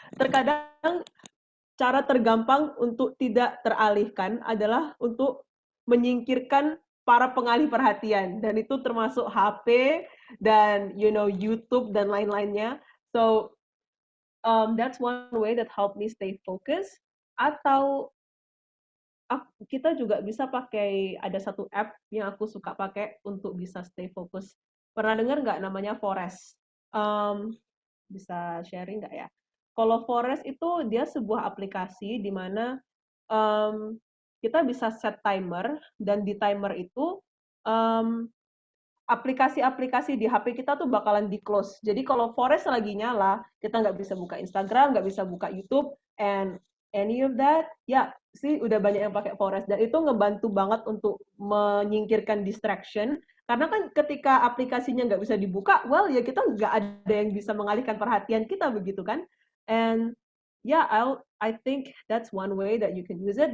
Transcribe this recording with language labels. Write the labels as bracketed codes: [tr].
[id] Terkadang cara tergampang untuk tidak teralihkan adalah untuk menyingkirkan para pengalih perhatian, dan itu termasuk HP dan YouTube dan lain-lainnya. So [en] that's one way that help me stay focused. [id] Atau kita juga bisa pakai, ada satu app yang aku suka pakai untuk bisa stay fokus. Pernah dengar nggak namanya Forest? Bisa sharing nggak ya? Kalau Forest itu dia sebuah aplikasi di mana kita bisa set timer, dan di timer itu aplikasi-aplikasi di HP kita tuh bakalan di close. Jadi kalau Forest lagi nyala, kita nggak bisa buka Instagram, nggak bisa buka YouTube, [en] and any of that, [id] ya sih udah banyak yang pakai Forest, dan itu ngebantu banget untuk menyingkirkan distraction. Karena kan ketika aplikasinya nggak bisa dibuka, well ya kita nggak ada yang bisa mengalihkan perhatian kita, begitu kan? [en] And yeah, I think that's one way that you can use it.